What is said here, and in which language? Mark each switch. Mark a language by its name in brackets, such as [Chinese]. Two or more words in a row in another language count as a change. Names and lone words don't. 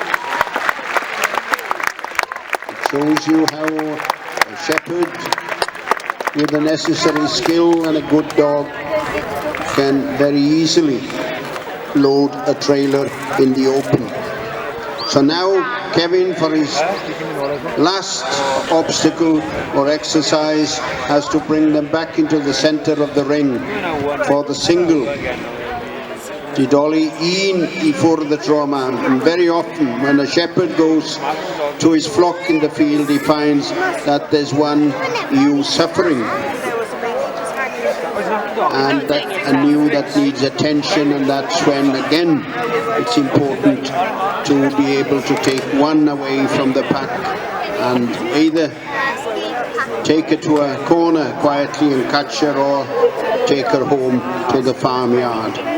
[English] It shows you how a shepherd with the necessary skill and a good dog can very easily load a trailer in the open. So now Kevin, for his last obstacle or exercise, has to bring them back into the center of the ring for the single. [Welsh] Didoli un I ffwrdd y tro yma. [English] And very often when a shepherd goes to his flock in the field, he finds that there's one ewe suffering and that a ewe that needs attention, and that's when again it's important to be able to take one away from the pack and either take her to a corner quietly and catch her, or take her home to the farmyard.